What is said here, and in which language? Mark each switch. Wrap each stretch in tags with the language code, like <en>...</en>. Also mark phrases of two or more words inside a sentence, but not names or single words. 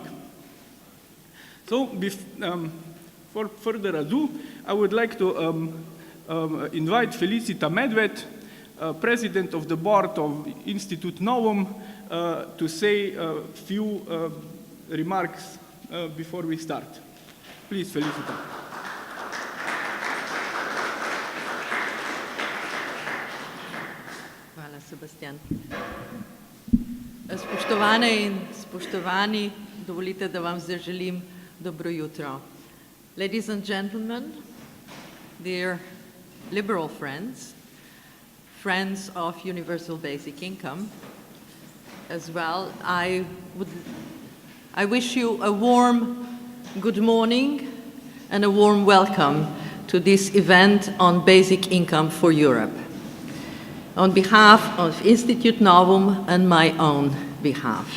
<en>So for further ado, I would like to invite Felicita Medved, President of the Board of Institute Novum, to say a few remarks before we start. Please, Felicita.</en> <sl>Hvala, Sebastian. Spoštovane in spoštovani, dovolite, da vam zaželim dobro jutro.</sl> <en>Ladies and gentlemen, dear liberal friends, friends of universal basic income, as well, I wish you a warm good morning and a warm welcome to this event on basic income for Europe, on behalf of Institute Novum and my own behalf.</en>